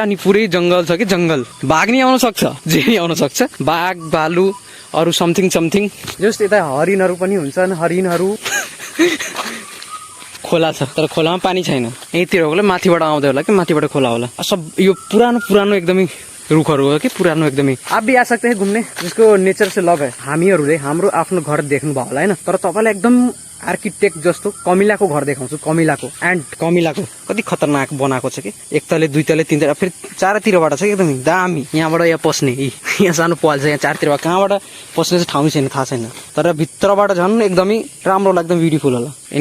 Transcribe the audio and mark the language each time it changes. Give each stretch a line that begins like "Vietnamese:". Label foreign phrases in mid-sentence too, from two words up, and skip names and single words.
Nepali: अनि पुरै जङ्गल छ कि, जङ्गल, बाघ नि आउन सक्छ, जे नि आउन सक्छ, बाघ भालु अरू समथिङ जस्तो। यता हरिणहरू पनि हुन्छन्, हरिणहरू। खोला छ तर खोलामा पानी छैन, यहीँतिर होला, माथिबाट आउँदै होला कि, माथिबाट खोला होला। सब यो पुरानो एकदमै रुखहरू हो कि, पुरानो एकदमै।
Hindi: आप भी आ सकते हैं घुम्ने, जिसको नेचर से लभ है।
Nepali: हामीहरूले हाम्रो आफ्नो घर देख्नु भयो होला हैन, तर तपाईँलाई एकदम आर्किटेक्ट जस्तो कमिलाको घर देखाउँछु, कमिलाको कति खतरनाक बनाएको छ कि, एक तले दुई तले तीन तले, फेरि चारैतिरबाट छ कि, एकदमै दामी। यहाँबाट यहाँ पस्ने, यहाँ सानो पाल छ, यहाँ चारतिर कहाँबाट पस्ने चाहिँ ठाउँ छैन, थाहा छैन, तर भित्रबाट झन् एकदमै राम्रो लाग्छ, ब्युटिफुल होला।